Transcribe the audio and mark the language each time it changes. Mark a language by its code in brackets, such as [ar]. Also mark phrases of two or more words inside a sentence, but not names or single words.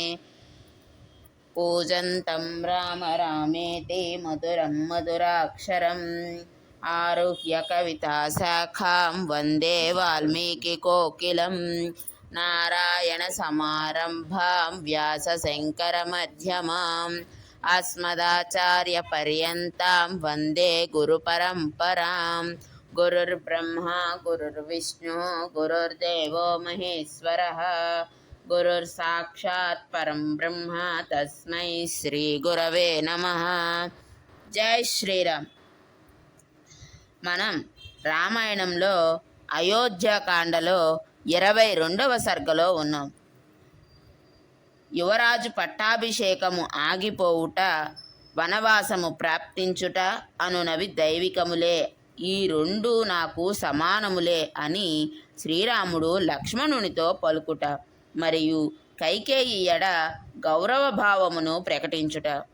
[sa] पूजन्तं राम रामेति मधुरं मधुराक्षरम् आरुह्य कविताशाखां वन्दे वाल्मीकिकोकिलं नारायणसमारम्भां व्यासशङ्करमध्यमाम् अस्मदाचार्यपर्यन्तां वन्दे गुरुपरम्परां। गुरुर्ब्रह्मा गुरुर्विष्णु गुरुर्देवो महेश्वरः गुरुर्साक्षात् परं ब्रह्म तस्मै श्री गुरवे नमः। [te] జై శ్రీరామ్। మనం రామాయణంలో అయోధ్యకాండలో 22వ సర్గలో ఉన్నాం. యువరాజు పట్టాభిషేకము ఆగిపోవుట, వనవాసము ప్రాప్తించుట అనునవి దైవికములే, ఈ రెండు నాకు సమానములే అని శ్రీరాముడు లక్ష్మణునితో పలుకుట, మరియు కైకేయి ఎడ గౌరవభావమును ప్రకటించుట.